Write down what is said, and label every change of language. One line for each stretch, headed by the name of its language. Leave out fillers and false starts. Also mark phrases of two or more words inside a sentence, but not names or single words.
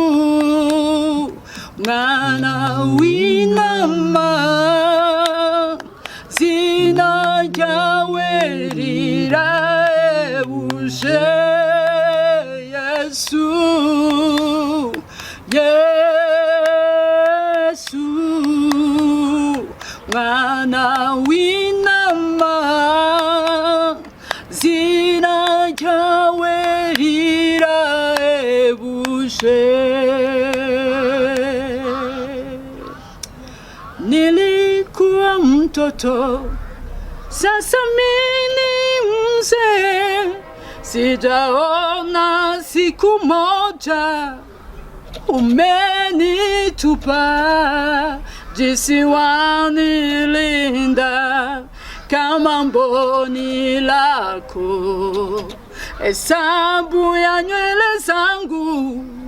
Kinyarwanda: mwana w'intama zina ryawe rirahebuje Yesu Yesu mwana w'intama zina ryawe rirahebuje
Swahili: nilikuwa mtoto sasa mimi mzee sijaona siku moja umenitupa jinsi wanilinda kama mboni lako hesabu ya nywele zangu